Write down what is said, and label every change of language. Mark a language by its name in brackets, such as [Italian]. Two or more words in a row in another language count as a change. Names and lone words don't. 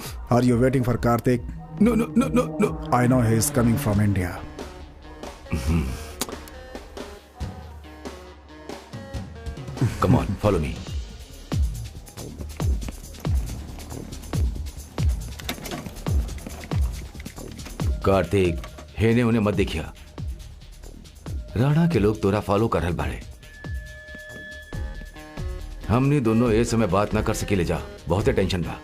[English] Are you waiting for Karthik? No. I know he is coming from India. Come on, follow me. [Bhojpuri] कार्तिक, हेने उन्हें मत देखिया। राणा के लोग तोरा फॉलो कर रहे बाड़े। हमनी दोनों ए समय बात ना कर सकेले जा, बहुत टेंशन बा।